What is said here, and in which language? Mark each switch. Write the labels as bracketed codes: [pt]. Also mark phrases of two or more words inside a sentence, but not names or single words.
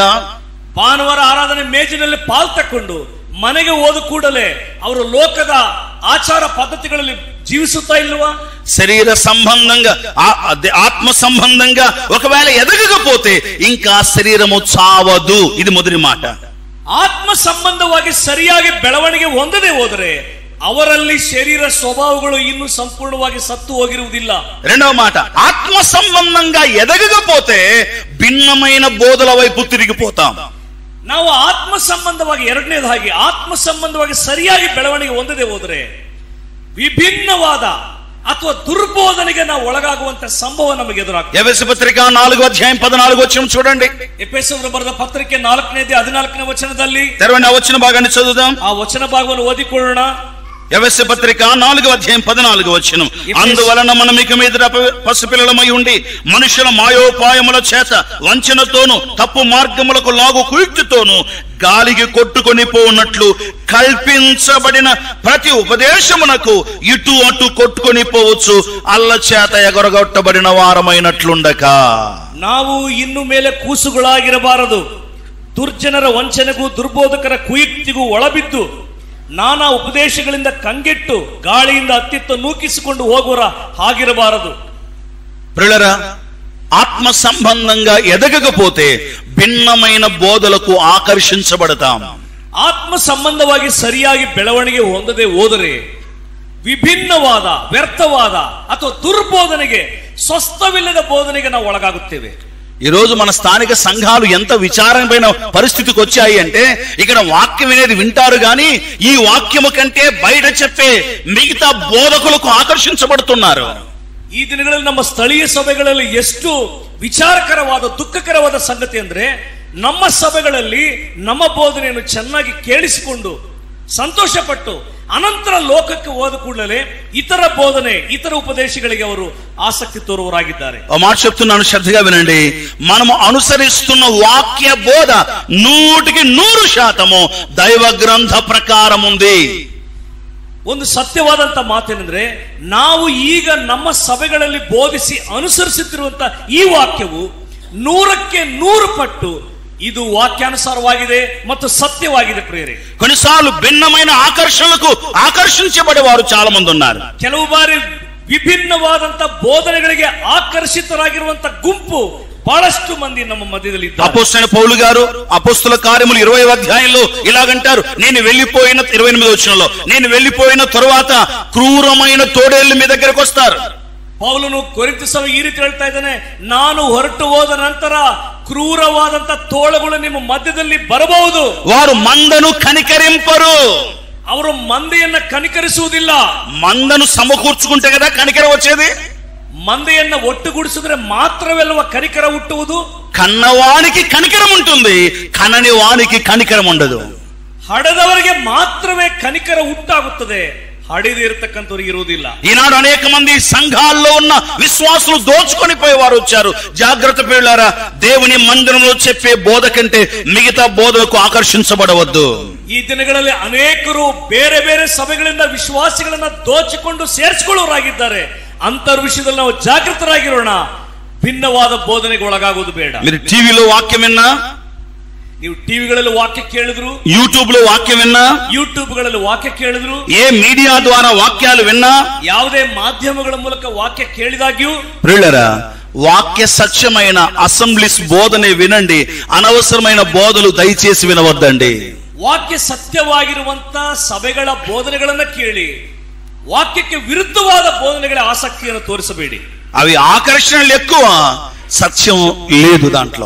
[kn] ಭಾನುವಾರ ಆರಾಧನೆ ಮೇಜಿನಲ್ಲಿ ಪಾಲು ತಕ್ಕೊಂಡು ಮನೆಗೆ ಹೋದ ಕೂಡಲೇ ಅವರು ಲೋಕದ ಆಚಾರ ಪದ್ಧತಿಗಳಲ್ಲಿ ಜೀವಿಸುತ್ತಾ ಇಲ್ವಾ? [te] శరీర సంబంధంగా ఆత్మ సంబంధంగా ఒకవేళ ఎదగకపోతే ఇంకా శరీరము చావదు. ఇది మొదటి మాట. [kn] ಆತ್ಮ ಸಂಬಂಧವಾಗಿ ಸರಿಯಾಗಿ ಬೆಳವಣಿಗೆ ಹೊಂದದೆ ಹೋದರೆ ಅವರಲ್ಲಿ ಶರೀರ ಸ್ವಭಾವಗಳು ಇನ್ನೂ ಸಂಪೂರ್ಣವಾಗಿ ಸತ್ತು ಹೋಗಿರುವುದಿಲ್ಲ. [te] రెండవ మాట, ఆత్మ సంబంధంగా ఎదగకపోతే భిన్నమైన బోధల వైపు తిరిగిపోతాం. [kn] ನಾವು ಆತ್ಮ ಸಂಬಂಧವಾಗಿ ಎರಡನೇದಾಗಿ ಆತ್ಮ ಸಂಬಂಧವಾಗಿ ಸರಿಯಾಗಿ ಬೆಳವಣಿಗೆ ಹೊಂದದೆ ಹೋದರೆ ವಿಭಿನ್ನವಾದ ಅಥವಾ ದುರ್ಬೋಧನೆಗೆ ನಾವು ಒಳಗಾಗುವಂತ ಸಂಭವ ನಮಗೆ ಎದುರಾಗ್ತದೆ. [te] ఎఫెసీ పత్రిక 4:14 చూడండి. [kn] ಎಫೆಸರು ಬರೆದ ಪತ್ರಿಕೆ 4:14 ವಚನದಲ್ಲಿ [te] తెరవండి, ఆ వచన భాగాన్ని చదువుదాం. [kn] ಆ ವಚನ ಭಾಗವನ್ನು ಓದಿಕೊಳ್ಳೋಣ. [te] ఎఫెసీ పత్రిక 4:14 అందువలన మనం ఇక మీద పసిపిల్లలమై ఉండి మనుషుల మాయోపాయముల చేత వంచనతోను తప్పు మార్గములకు లాగు కుయుక్తితోను గాలికి కొట్టుకొని పోవునట్లు కల్పించబడిన ప్రతి ఉపదేశమునకు ఇటు అటు కొట్టుకొని పోవచ్చు అల్ల చేత ఎగరగొట్టబడిన వారమైనట్లుండక [kn] ನಾವು ಇನ್ನು ಮೇಲೆ ಕೂಸುಗಳಾಗಿರಬಾರದು, ದುರ್ಜನರ ವಂಚನೆಗೂ ದುರ್ಬೋಧಕರ ಕುಯುಕ್ತಿಗೂ ಒಳಬಿದ್ದು ನಾನಾ ಉಪದೇಶಗಳಿಂದ ಕಂಗೆಟ್ಟು ಗಾಳಿಯಿಂದ ಅತ್ತಿತ್ತ ನೂಕಿಸಿಕೊಂಡು ಹೋಗುವರ ಹಾಗಿರಬಾರದು. [te] ప్రియులారా, ఆత్మ సంబంధంగా ఎదగకపోతే భిన్నమైన బోధలకు ఆకర్షించబడతాం. [kn] ಆತ್ಮ ಸಂಬಂಧವಾಗಿ ಸರಿಯಾಗಿ ಬೆಳವಣಿಗೆ ಹೊಂದದೆ ಹೋದರೆ ವಿಭಿನ್ನವಾದ ವ್ಯರ್ಥವಾದ ಅಥವಾ ದುರ್ಬೋಧನೆಗೆ, ಸ್ವಸ್ಥವಿಲ್ಲದ ಬೋಧನೆಗೆ ನಾವು ಒಳಗಾಗುತ್ತೇವೆ. [te] ఈ రోజు మన స్థానిక సంఘాలు ఎంత విచారమైన పరిస్థితికి వచ్చాయి అంటే ఇక్కడ వాక్యం అనేది వింటారు గాని ఈ వాక్యము కంటే బయట చెప్పే మిగతా బోధకులకు ఆకర్షించబడుతున్నారు. [kn] ಈ ದಿನಗಳಲ್ಲಿ ನಮ್ಮ ಸ್ಥಳೀಯ ಸಭೆಗಳಲ್ಲಿ ಎಷ್ಟು ವಿಚಾರಕರವಾದ ದುಃಖಕರವಾದ ಸಂಗತಿ ಅಂದ್ರೆ, ನಮ್ಮ ಸಭೆಗಳಲ್ಲಿ ನಮ್ಮ ಬೋಧನೆಯನ್ನು ಚೆನ್ನಾಗಿ ಕೇಳಿಸಿಕೊಂಡು ಸಂತೋಷಪಟ್ಟು ಅನಂತರ ಲೋಕಕ್ಕೆ ಹೋದ ಕೂಡಲೇ ಇತರ ಬೋಧನೆ, ಇತರ ఉపదేశಗಳಿಗೆ ಅವರು ಆಸಕ್ತಿ ತೋರುವರಾಗಿದ್ದಾರೆ. [te] ఆ మాట చెప్తున్నాను, శ్రద్ధగా వినండి. మనము అనుసరిస్తున్న వాక్య బోధ 100% దైవ గ్రంథ ప్రకారం ఉంది. [kn] ಒಂದು ಸತ್ಯವಾದಂತ ಮಾತೇನೆಂದ್ರೆ, ನಾವು ಈಗ ನಮ್ಮ ಸಭೆಗಳಲ್ಲಿ ಬೋಧಿಸಿ ಅನುಸರಿಸುತ್ತಿರುವಂತ ಈ ವಾಕ್ಯವು 100% ಪಟ್ಟು ಇದು ವಾಕ್ಯಾನುಸಾರವಾಗಿದೆ ಮತ್ತು ಸತ್ಯವಾಗಿದೆ. ಪ್ರಿಯರೇ, [te] కొన్నిసార్లు భిన్నమైన ఆకర్షణలకు ఆకర్షించబడేవారు చాలా మంది ఉన్నారు. [kn] ಕೆಲವು ಬಾರಿ ವಿಭಿನ್ನವಾದಂತ ಬೋಧನೆಗಳಿಗೆ ಆಕರ್ಷಿತರಾಗಿರುವಂತ ಗುಂಪು ಬಹಳಷ್ಟು ಮಂದಿ ನಮ್ಮ ಮಧ್ಯದಲ್ಲಿ ಇದ್ದಾರೆ. [te] అపోస్తలుడైన పౌలు గారు అపోస్తల కార్యములు 20వ అధ్యాయంలో ఇలాగంటారు, నేను వెళ్ళిపోయిన 28వ వచనంలో, నేను వెళ్ళిపోయిన తరువాత క్రూరమైన తోడేళ్లు మీ దగ్గరకు వస్తారు. [kn] ಪೌಲನು ಕೊರಿಂಥ ಸಭೆಗೆ ಈ ರೀತಿ ಹೇಳ್ತಾ ಇದ್ದಾನೆ, ನಾನು ಹೊರಟು ಹೋದ ನಂತರ ಕ್ರೂರವಾದಂತ ತೋಳಗಳು ನಿಮ್ಮ ಮಧ್ಯದಲ್ಲಿ ಬರಬಹುದು. [te] వారు మందను కనికరింపరు. [kn] ಅವರು ಮಂದೆಯನ್ನ ಕನಿಕರಿಸುವುದಿಲ್ಲ. [te] మందను సమకూర్చుకుంటే కదా కనికరం వచ్చేది. [kn] ಮಂದೆಯನ್ನ ಒಟ್ಟುಗೂಡಿಸಿದ್ರೆ ಮಾತ್ರವೆಲ್ಲವ ಕನಿಕರ ಹುಟ್ಟುವುದು. [te] కన్నవానికి కనికరం ఉంటుంది, కనని వానికి కనికరం ఉండదు. [kn] ಹಡದವರಿಗೆ ಮಾತ್ರವೇ ಕನಿಕರ ಹುಟ್ಟಾಗುತ್ತದೆ, ಹಡಿದೇ ಇರತಕ್ಕಂಥವ್ರಿಗೆ ಇರುವುದಿಲ್ಲ. [te] ఈనాడు అనేక మంది సంఘాల్లో ఉన్న విశ్వాసులు దోచుకొని పోయేవారు వచ్చారు. జాగ్రత్త పిల్లారా, దేవుని మందిరంలో చెప్పే బోధ కంటే మిగతా బోధలకు ఆకర్షించబడవద్దు. [kn] ಈ ದಿನಗಳಲ್ಲಿ ಅನೇಕರು ಬೇರೆ ಬೇರೆ ಸಭೆಗಳಿಂದ ವಿಶ್ವಾಸಿಗಳನ್ನ ದೋಚಿಕೊಂಡು ಸೇರಿಸಿಕೊಳ್ಳುವರಾಗಿದ್ದಾರೆ. ಅಂತರ್ ವಿಷಯದಲ್ಲಿ ನಾವು ಜಾಗೃತರಾಗಿರೋಣ. ಭಿನ್ನವಾದ ಬೋಧನೆಗೆ ಒಳಗಾಗುವುದು ಬೇಡ. [te] మీరు టీవీలో వాక్యం విన్నా, [kn] ನೀವು ಟಿವಿಗಳಲ್ಲಿ ವಾಕ್ಯ ಕೇಳಿದ್ರು, [te] యూట్యూబ్ లో వాక్యం విన్నా, [kn] ಯೂಟ್ಯೂಬ್ ಗಳಲ್ಲಿ ವಾಕ್ಯ ಕೇಳಿದ್ರು, [te] ఏ మీడియా ద్వారా వాక్యాలు విన్నా, [kn] ಯಾವುದೇ ಮಾಧ್ಯಮಗಳ ಮೂಲಕ ವಾಕ್ಯ ಕೇಳಿದಾಗ್ಯೂ, [te] ప్రియులారా, వాక్య సత్యమైన అసెంబ్లీస్ బోధనే వినండి. అనవసరమైన బోధలు దయచేసి వినవద్దండి. [kn] ವಾಕ್ಯ ಸತ್ಯವಾಗಿರುವಂತ ಸಭೆಗಳ ಬೋಧನೆಗಳನ್ನ ಕೇಳಿ ವಾಕ್ಯಕ್ಕೆ ವಿರುದ್ಧವಾದ ಬೋಧನೆಗಳ ಆಸಕ್ತಿಯನ್ನು ತೋರಿಸಬೇಡಿ. [te] అవి ఆకర్షణలు ఎక్కువ, సత్యం లేదు దాంట్లో.